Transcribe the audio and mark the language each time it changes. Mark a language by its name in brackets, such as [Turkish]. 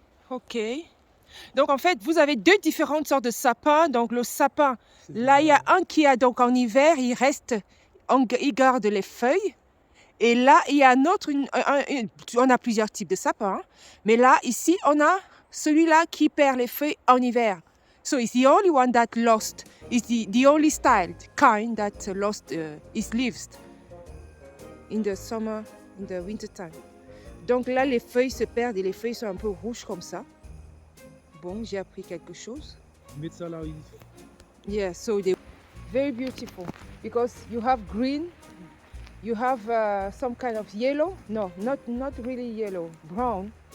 [French] Ok. Donc en fait, vous avez deux différentes sortes de sapins. Donc le sapin, là il y a un qui a donc en hiver, il garde les feuilles. Et là, il y a un autre, on a plusieurs types de sapins. Hein. Mais là, ici, on a celui-là qui perd les feuilles en hiver. [English] So it's the only one that lost. It's the only kind that lost its leaves in the summer, in the winter time. [French] Donc là, les feuilles se perdent et les feuilles sont un peu rouges comme ça. Bon, j'ai appris quelque chose. [English] Yeah, so they're very beautiful because you have green, you have some kind of yellow. No, not really yellow, brown.